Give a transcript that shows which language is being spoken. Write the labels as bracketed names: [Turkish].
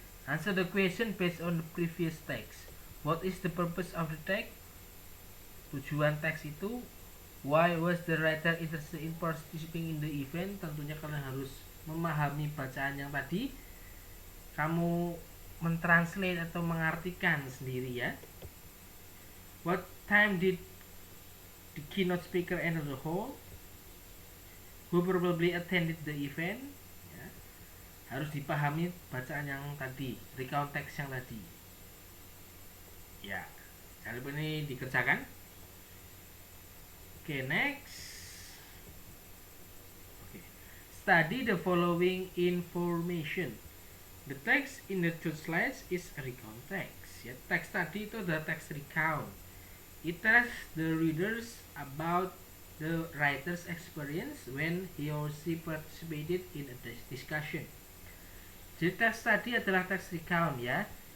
[English] Answer the question based on the previous text. What is the purpose of the text? [Indonesian] Tujuan teks itu. [English] Why was the writer interested in participating in the event? [Indonesian] Tentunya kalian harus memahami bacaan yang tadi. Kamu mentranslate atau mengartikan sendiri ya. [English] What time did the keynote speaker enter the hall? Who probably attended the event? [Indonesian] Harus dipahami bacaan yang tadi, recount teks yang tadi ya. Jangan lupa ini dikerjakan. [English] Oke, next. Oke. Study the following information. The text in the two slides is a recount text ya. [Indonesian] Teks tadi itu adalah teks recount. [English] It tells the readers about the writer's experience when he or she participated in a discussion. [Indonesian] Jadi teks tadi adalah teks recount ya.